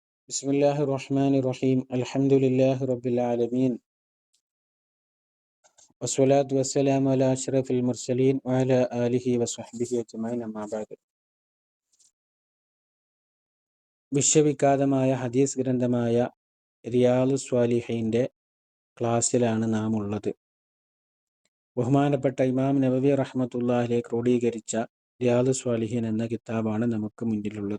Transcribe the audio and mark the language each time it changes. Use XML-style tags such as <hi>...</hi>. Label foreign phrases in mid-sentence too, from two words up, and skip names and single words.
<ar>بسم الله الرحمن الرحيم الحمد لله رب العالمين والصلاة والسلام على أشرف المرسلين وعلى آله وصحبه أجمعين أما بعد</ar> <ml>വിശ്വവിഖ്യാതമായ ഹദീസ് ഗ്രന്ഥമായ റിയാദു സ്വാലിഹീൻ്റെ ക്ലാസ്സിലാണ് നാം ഉള്ളത്. ബഹുമാനപ്പെട്ട ഇമാം നബവി റഹ്മത്തുള്ളാഹിയെ ക്രോഡീകരിച്ച റിയാദു സ്വാലിഹീൻ എന്ന കിതാബാണ് നമുക്ക് മുന്നിലുള്ളത്.</ml>